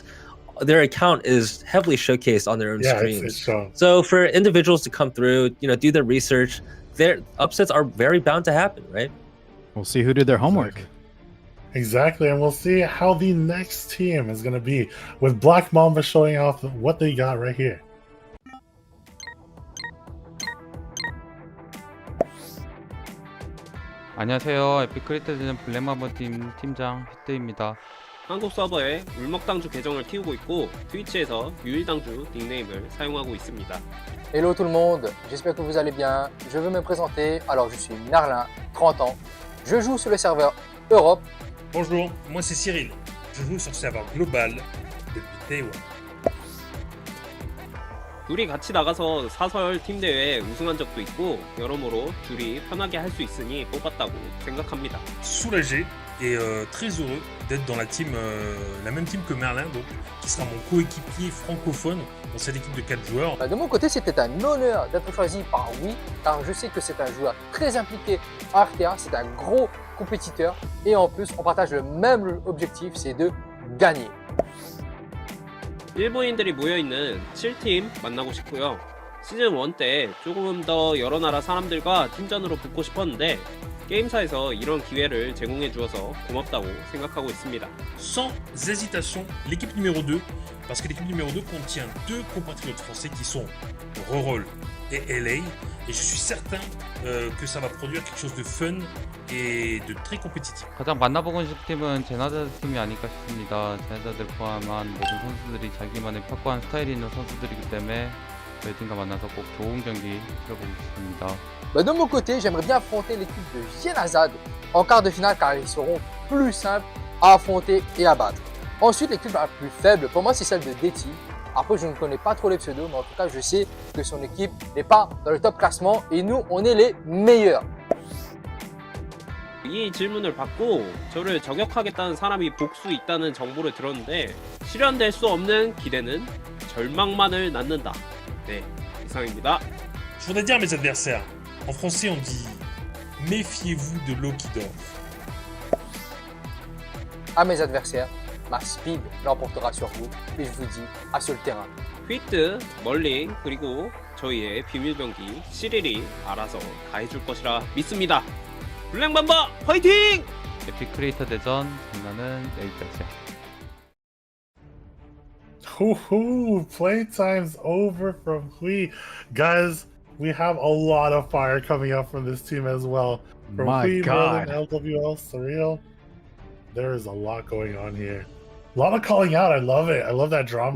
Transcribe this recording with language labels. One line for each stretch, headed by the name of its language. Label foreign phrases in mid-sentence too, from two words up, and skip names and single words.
English: Their account is heavily showcased on their own streams. It's shown. So for individuals to come through, do their research, their upsets are very bound to happen, right? We'll see who did their homework. Exactly, and we'll see how the next team is going to be, with Black Mamba showing off what they got right here.
Korean: 안녕하세요. 에픽크리에이터전 블랙마버 팀 팀장 히트입니다. 한국 서버에 울먹당주 계정을 키우고 있고 트위치에서 유일당주 닉네임을 사용하고 있습니다.
French: Hello tout le monde, j'espère que vous allez bien. Je veux me présenter. Alors je suis Merlin, 30 ans. Je joue sur le serveur Europe. Bonjour, moi c'est Cyril. Je joue sur le serveur global depuis Taïwan.
Korean: 둘이 같이 나가서 사설 팀 대회에 우승한 적도 있고 여러모로 둘이 편하게 할 수 있으니 뽑았다고 생각합니다.
French: Soulagé et très heureux d'être dans la même team que Merlin, donc, qui sera mon coéquipier francophone dans cette équipe de 4 joueurs. De mon côté, c'était un honneur d'être choisi par Oui, car je sais que c'est un joueur très impliqué en RTA, c'est un gros compétiteur, et en plus, on partage le même objectif, c'est de gagner.
Korean: 일본인들이 모여있는 7팀 만나고 싶고요. 시즌 1 때 조금 더 여러 나라 사람들과 팀전으로 붙고 싶었는데 게임사에서 이런 기회를 제공해 주어서 고맙다고 생각하고 있습니다.
French: Sans hésitation, l'équipe numéro 2, parce que l'équipe numéro 2 contient 2 compatriotes français qui sont Rorol et LA, et je suis certain que ça va produire quelque chose de fun et de très compétitif.
Korean: 가장 만나보고 싶은 팀은 제나자드 팀이 아닐까 싶습니다. 제나자드를 포함한 모든 선수들이 자기만의 확고한 스타일이 있는 선수들이기 때문에 저희 팀과 만나서 꼭 좋은 경기 펼쳐보고 싶습니다.
French: De mon côté, j'aimerais bien affronter l'équipe de Jenazad en quart de finale car ils seront plus simples à affronter et à battre. Ensuite, l'équipe la plus faible, pour moi, c'est celle de Deti. Après, je ne connais pas trop les pseudos, mais en tout cas, je sais que son équipe n'est pas dans le top classement et nous, on est les meilleurs.
Korean: 이 질문을 받고 저를 저격하겠다는 사람이 복수 있다는 정보를 들었는데 실현될 수 없는 기대는 절망만을 낳는다. 네, 이상입니다.
French: Je voudrais dire à mes adversaires, en français on dit méfiez-vous de l'eau qui dort. À mes adversaires, ma speed l'emportera sur vous et je vous dis à sur le terrain.
Korean: 휘트, 멀링, 그리고 저희의 비밀병기 시릴이 알아서 다 해줄 것이라 믿습니다. 블랙맘바 화이팅! 에픽크리에이터 대전 장난은 여기까지야. Woohoo!
English: Playtime's over from Hui. Guys, we have a lot of fire coming up from this team as well. From My Hui, God. Merlin, LWL, Surreal. There is a lot going on here. A lot of calling out. I love it. I love that drama.